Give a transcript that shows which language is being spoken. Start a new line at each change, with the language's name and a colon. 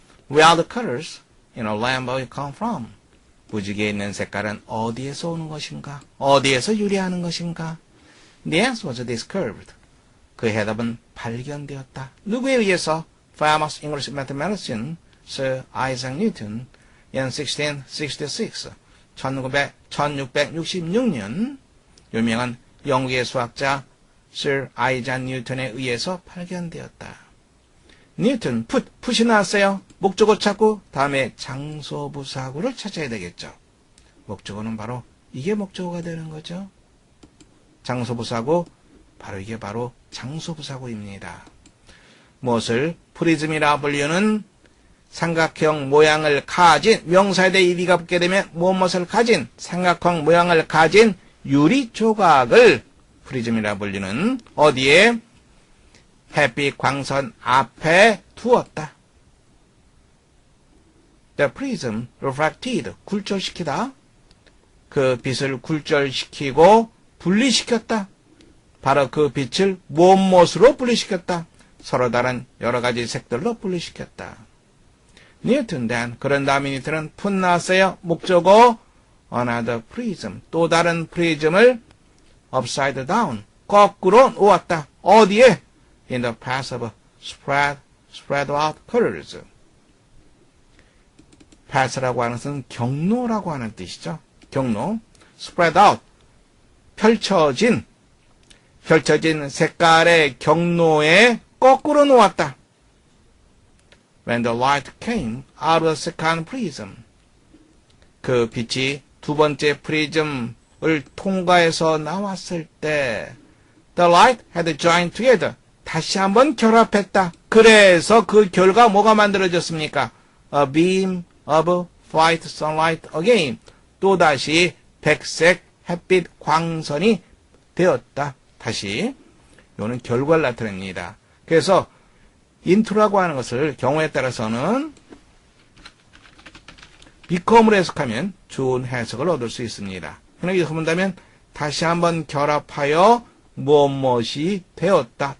English: Where the colors in a rainbow come from?
Korean: 무지개에 있는 색깔은 어디에서 오는 것인가? 어디에서 유래하는 것인가?
English: The answer was discovered.
Korean: 그 해답은 발견되었다. 누구에 의해서?
English: Famous English mathematician Sir Isaac Newton in 1666.
Korean: 1666년 유명한 영국의 수학자 Sir Isaac Newton에 의해서 발견되었다. 뉴턴, 풋이 나왔어요. 목적어 찾고 다음에 장소부사구를 찾아야 되겠죠. 목적어는 바로 이게 목적어가 되는 거죠. 장소부사구, 바로 이게 바로 장소부사구입니다. 무엇을 프리즘이라 불리는 삼각형 모양을 가진 명사에 대해 이리가 붙게 되면 무엇을 가진 삼각형 모양을 가진 유리 조각을 프리즘이라 불리는 어디에 햇빛 광선 앞에 두었다.
English: the prism refracted,
Korean: 굴절시키다. 그 빛을 굴절시키고 분리시켰다. 바로 그 빛을 무엇으로 분리시켰다. 서로 다른 여러 가지 색들로 분리시켰다. 뉴턴
English: then
Korean: 그런 다음에 뉴턴은 풋나왔어요. 목적어
English: another prism,
Korean: 또 다른 프리즘을
English: upside down,
Korean: 거꾸로 놓았다. 어디에?
English: in the path of spread out colors.
Korean: path라고 하는 것은 경로라고 하는 뜻이죠. 경로.
English: spread out,
Korean: 펼쳐진 색깔의 경로에 거꾸로 놓았다.
English: When the light came out of the second prism,
Korean: 그 빛이 두 번째 프리즘을 통과해서 나왔을 때
English: the light had joined together,
Korean: 다시 한번 결합했다. 그래서 그 결과 뭐가 만들어졌습니까?
English: A beam of white sunlight again,
Korean: 또다시 백색 햇빛 광선이 되었다. 다시 이거는 결과를 나타냅니다. 그래서 into라고 하는 것을 경우에 따라서는 become으로 해석하면 좋은 해석을 얻을 수 있습니다. 그러나 이렇게 본다면 다시 한번 결합하여 무엇이 되었다.